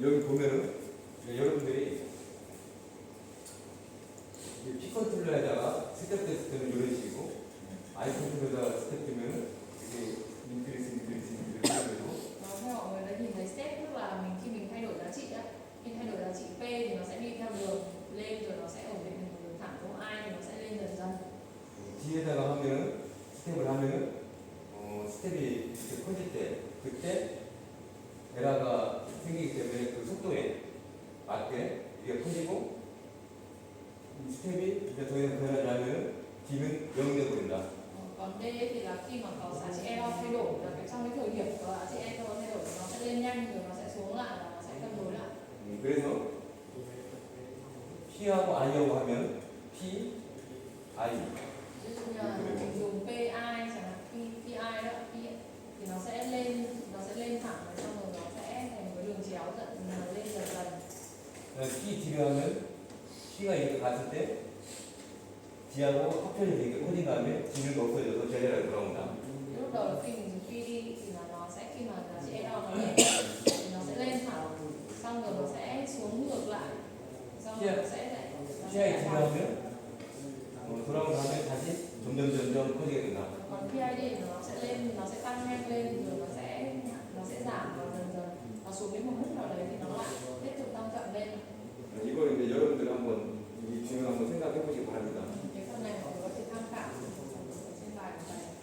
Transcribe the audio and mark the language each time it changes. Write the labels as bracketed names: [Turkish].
[Korean] 보면은 여러분들이 피 컨트롤러에다가 스텝 됐을 때는 이런 식이고 아이 컨트롤러에다가 스텝 되면은 이게 인크리스 하고 [Vietnamese] theo mọi người đã nhìn thấy step, tức là mình khi mình thay đổi giá trị á, khi thay đổi giá trị P thì nó sẽ đi theo đường lên rồi nó sẽ ổn định một đường thẳng, câu I thì nó sẽ lên dần dần. [Korean] 뒤에다가 하면은 스텝을 하면은 스텝이 이렇게 커질 때 그때 에러가 생기기 때문에 그 속도에 맞게 이게 커지고 이 스텝이 이제 더 이상 변하지 않으면 D는 0 되버린다. [Vietnamese] Còn D thì là khi mà có giá trị error thay đổi là cái trong cái thời điểm có giá trị error thay đổi nó sẽ lên nhanh rồi nó sẽ xuống lại và nó sẽ cân đối lại. [Korean] 그래서 P하고 I하고 하면 P, I [Vietnamese] Ví dụ như là mình dùng PI chẳng hạn, PI đó, thì nó sẽ lên thẳng rồi xong rồi nó sẽ thành một cái đường chéo lên dần dần. [Korean] P, D를 하면 P가 이렇게 갔을 때 D하고 합편이 되게 커진 다음에 D는 없어져서 제자리로 돌아온다. [Vietnamese] Lúc đầu khi mình dùng PD thì là nó sẽ khi mà giá trị error nó lên thì nó sẽ lên thẳng, xong rồi nó sẽ xuống ngược lại, xong rồi nó sẽ lại [Korean] PI, D를 하면 돌아온 다음에 다시 점점 커지게 된다. [Vietnamese] còn PID thì nó sẽ lên, nó sẽ tăng nhanh lên rồi nó sẽ giảm và dần dần nó xuống đến một mức nào đấy thì nó lại tiếp tục tăng chậm lên. [Korean] 이걸 이제 여러분들 한번 이 질문 한번 생각해 보시기 바랍니다. [Vietnamese] Cái phần này mọi người có thể tham khảo trên bài của thầy.